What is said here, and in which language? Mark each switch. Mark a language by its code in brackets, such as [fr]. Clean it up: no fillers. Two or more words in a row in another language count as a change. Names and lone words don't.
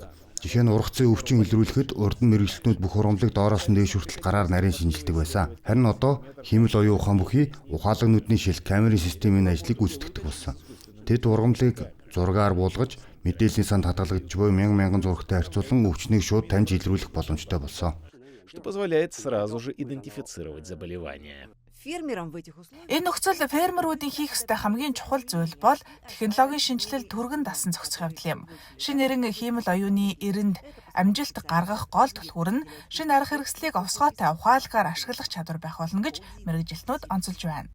[mn] Жишээ нь ургацын өвчин илрүүлэхэд урд нь мэргэжилтнүүд бүх хурамлыг доороос нь дээш хүртэл гараар нарийн шинжилдэг байсан. Харин одоо хиймэл оюун ухаан бүхий ухаалаг нүдний шил камерын системийн ажлыг гүйцэтгэдэг болсон. Тэд ургамлыг зургаар буулгаж мэдээллийн санд хадгалагдж буй мянган зурагтай харьцуулан өвчнийг шууд таньж илрүүлэх боломжтой болсон. [ru] Что позволяет сразу же идентифицировать заболевание. [mn] Энэ нөхцөл фермерүүдийн хийх ёстой хамгийн чухал зүйл бол технологийн шинжилэл түргэн дасан зохицох явдал юм. Шинэ нэрэн хиймэл оюуны эрэнд амжилт гаргах гол түлхүүр нь шинэ арга хэрэгслийг овсгоотой ухаалгаар ашиглах чадвар байх болно гэж мэргэжилтнүүд онцолж байна.